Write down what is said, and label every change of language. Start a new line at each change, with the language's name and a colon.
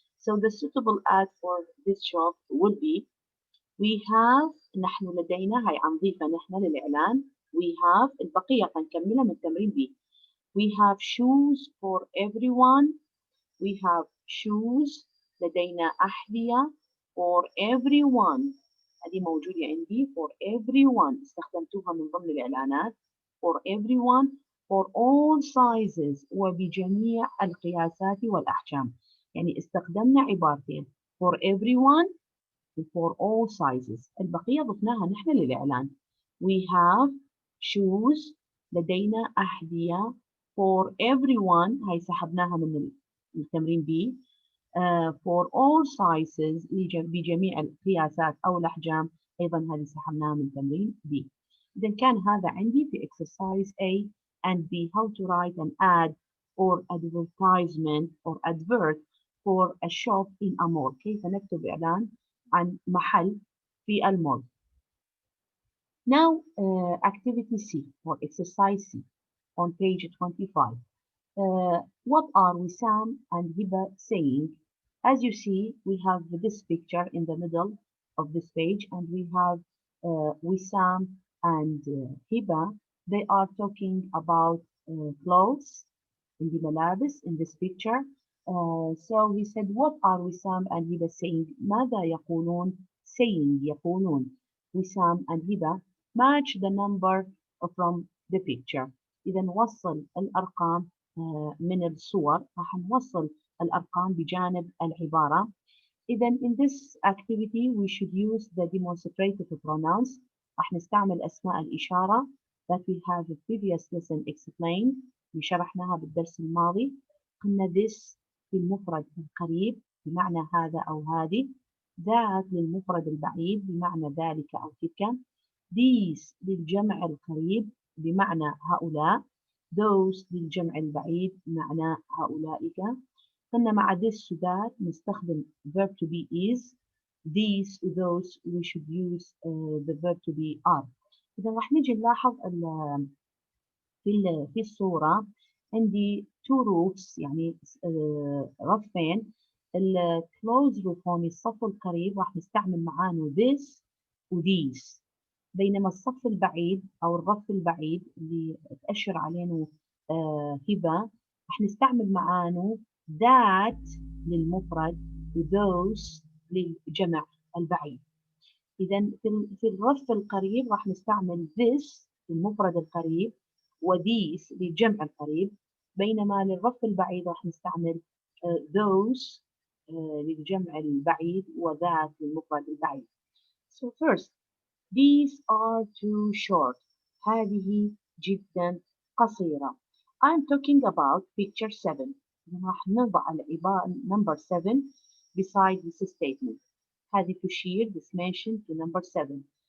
English: So the suitable ad for this shop will be we have
Arabic: نحن لدينا هاي عنضيفها نحن للإعلان
English: we have
Arabic: البقية قنكملها من تمرين
English: B. We have shoes for everyone. We have shoes
Arabic: لدينا أحذية
English: for everyone.
Arabic: هذه موجودة عندي
English: for everyone
Arabic: استخدمتوها من ضمن الإعلانات
English: for everyone for all sizes
Arabic: وبجميع القياسات والأحجام. يعني استخدمنا عبارتين
English: for everyone for all sizes.
Arabic: البقية ضفناها نحن للإعلان.
English: We have shoes
Arabic: لدينا أحذية
English: for everyone
Arabic: هاي سحبناها من التمرين B.
English: For all sizes
Arabic: بجميع القياسات أو الأحجام أيضا هذه سحبناها من تمرين B. إذا كان هذا عندي في
English: exercise A and B how to write an ad or advertisement or advert for a shop in a mall.
Arabic: كيف نكتب إعلان عن محل في المول.
English: Now activity C or exercise C on page 25. What are Wissam and Hiba saying? As you see, we have this picture in the middle of this page and we have Wissam and Hiba. They are talking about clothes in the malabis in this picture. So he said, what are Wissam and Hiba saying?
Arabic: ماذا يقولون?
English: Saying يقولون. Wissam and Hiba match the number from the picture.
Arabic: إذا نوصل الأرقام من الصور راح نوصل الأرقام بجانب العبارة.
English: إذا in this activity we should use the demonstrative pronouns.
Arabic: راح نستعمل أسماء الإشارة
English: that we have the previous lesson explained.
Arabic: شرحناها بالدرس الماضي. قلنا this للمفرد القريب بمعنى هذا أو هذه. that للمفرد البعيد بمعنى ذلك أو تلك. these للجمع القريب بمعنى هؤلاء. those للجمع البعيد بمعنى هؤلاء. قلنا مع
English: this that نستخدم verb to be is. these those we should use the verb to be are.
Arabic: إذا راح نجي نلاحظ في الصورة عندي
English: two roofs
Arabic: يعني رفين. الclose roof هون الصف القريب راح نستعمل معانه this و these. بينما الصف البعيد أو الرف البعيد اللي تأشر عليه هبة راح نستعمل معانه that للمفرد و those للجمع البعيد. إذا في الرف القريب راح نستعمل this للمفرد القريب و these للجمع القريب. بينما للرف البعيد راح نستعمل those للجمع البعيد و that للمفرد البعيد.
English: So first, these are too short.
Arabic: هذه جدا قصيرة.
English: I'm talking about picture 7.
Arabic: راح نضع العبارة
English: number 7 beside this statement.
Arabic: هذه تشير
English: this mention to number 7.